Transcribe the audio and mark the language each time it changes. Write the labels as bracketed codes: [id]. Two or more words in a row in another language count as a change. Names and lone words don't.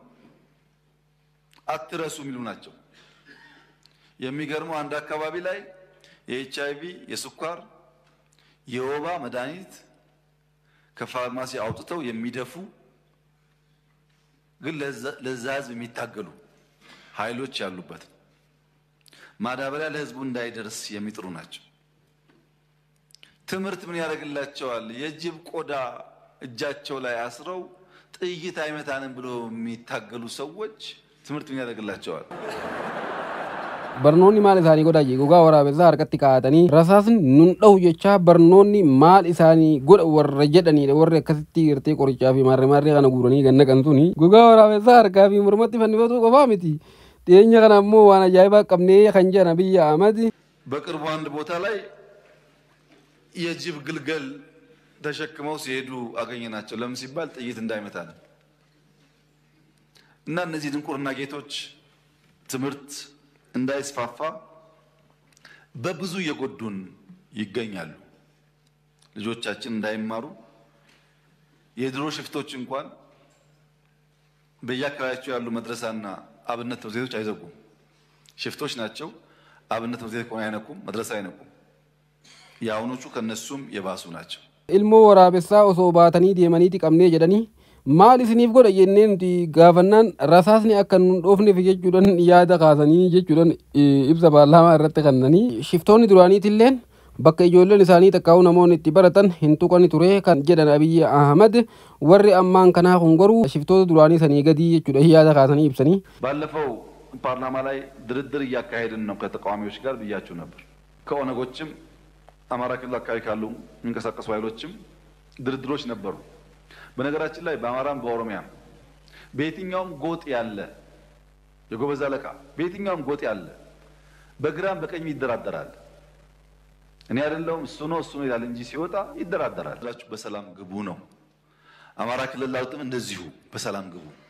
[am] አትረሱ የሚሉ ናቸው። የሚገርመው አንድ አካባቢ ላይ የኤችአይቪ የስኳር የወባ መድኃኒት ከፋርማሲ አውጥተው የሚደፉ ግን ለዛ ህዝብ የሚታገሉ ኃይሎች ያሉበት ማዳበሪያ ለህዝቡ እንዳይደርስ የሚጥሩ ናቸው። ትምህርት ምን ያደርግላቸዋል? የጅብ ቆዳ እጃቸው ላይ አስረው ጥይት አይመታንም ብሎ የሚታገሉ ሰዎች ትምህርት ምን ያደርግላቸዋል? [om] Barnoonni maal isaanii godha gogaa waraabessaa harkatti kaa'atanii rasaasni nun dha'u jecha barnoonni maal isaanii godha warra jedhaniidha warri akkasitti gartee qorichaa fi maarree kana guuranii ganna kan suni gogaa waraabessaa harkaa fi mormatti fannifatu qofaa miti dhiyeenya kana ammoo waan ajaa'ibaa qabnee kan jedhan Abiy Ahmed [am] በቅርቡ አንድ ቦታ ላይ የጅብ ግልገል ተሸክመው ሲሄዱ አገኘናቸው። ለምን ሲባል ጥይት እንዳይመታ ነው። እና እነዚህ ድንቁርና ጌቶች ትምህርት እንዳይስፋፋ በብዙ የጎዱን ይገኛሉ። ልጆቻችን እንዳይማሩ የድሮ ሽፍቶች እንኳን በየአካባቢያቸው ያሉ መድረሳና አብነት ትምህርት ቤቶች አይዘጉም። ሽፍቶች ናቸው። አብነት ትምህርት ቤት ቆና አይነኩም፣ መድረሳ አይነኩም። ያውኖቹ ከነሱም የባሱ ናቸው። [om] ilmoo waraabessaa osoo baatanii deemaniiti qabnee jedhanii maal isiniif godha jennee nuti gaafannaan rasaasni akka nun dhoofneef jechuudhaan yaada kaasanii jechuudhaan ibsa paarlaamaa irratti kennanii shiftoonni duraaniitilleen bakka ijoolleen isaanii takkaa'u namoonni itti baratan hin tuqani ture kan jedhan Abiy Ahmed warri ammaan kanaa kun garuu shiftoota duraanii sanii gadii jechuudha yaada kaasanii ibsanii. [am] ባለፈው ፓርላማ ላይ ድርድር እያካሄድን ነው ከተቃዋሚዎች ጋር ብያችሁ ነበር። ከኦነጎችም አማራ ክልል አካባቢ ካሉ የሚንቀሳቀሱ ኃይሎችም ድርድሮች ነበሩ። በነገራችን ላይ በአማራም በኦሮሚያም በየትኛውም ጎጥ ያለ የጎበዝ አለቃ በየትኛውም ጎጥ ያለ በግራም በቀኝ ይደራደራል። እኔ አይደለሁም እሱ ነው ይላል እንጂ ሲወጣ ይደራደራል። በሰላም ግቡ ነው። አማራ ክልል ላውጥም እንደዚሁ በሰላም ግቡ።